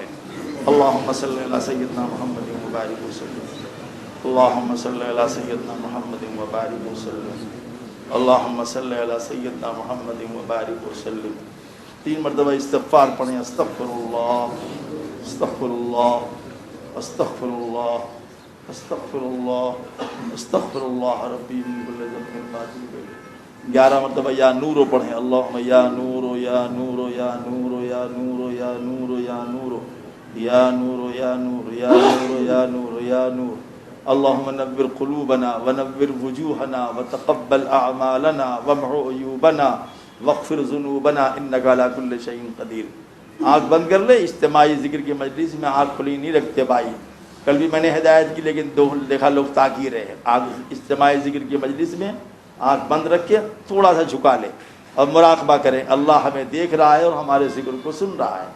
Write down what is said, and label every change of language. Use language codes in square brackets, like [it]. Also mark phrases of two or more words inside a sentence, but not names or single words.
[ar] اللہم صلی علی سیدنا محمد وبارک وسلم، اللہم صلی علی سیدنا محمد وبارک وسلم، اللہم صلی علی سیدنا محمد وبارک وسلم۔ 3 [ur] مرتبہ استغفار پڑھیں، [ar] استغفر اللہ استغفر اللہ استغفر اللہ استغفر اللہ استغفر اللہ ربی من کل ذنب واتوب الیہ۔ 11 [ur] مرتبہ یا نورو پڑھیں، [ar] اللہم یا نورو یا نورو یا نورو یا نورو یا نورو یا نورو یا نورو یا نور یا نور یا نور یا نور۔ اللہم نور قلوبنا ونور وجوہنا وتقبل اعمالنا وامحو عیوبنا واغفر ذنوبنا انک علی کل شیء قدیر۔ [ur] آنکھ بند کر لے، اجتماعی ذکر کی مجلس میں آنکھ کھلی نہیں رکھتے بھائی، کل بھی میں نے ہدایت کی لیکن دیکھا لوگ تاکی رہے۔ آنکھ اجتماعی ذکر کی مجلس میں آنکھ بند رکھ کے تھوڑا سا جھکا لے اور مراقبہ کریں، اللہ ہمیں دیکھ رہا ہے اور ہمارے ذکر کو سن رہا ہے۔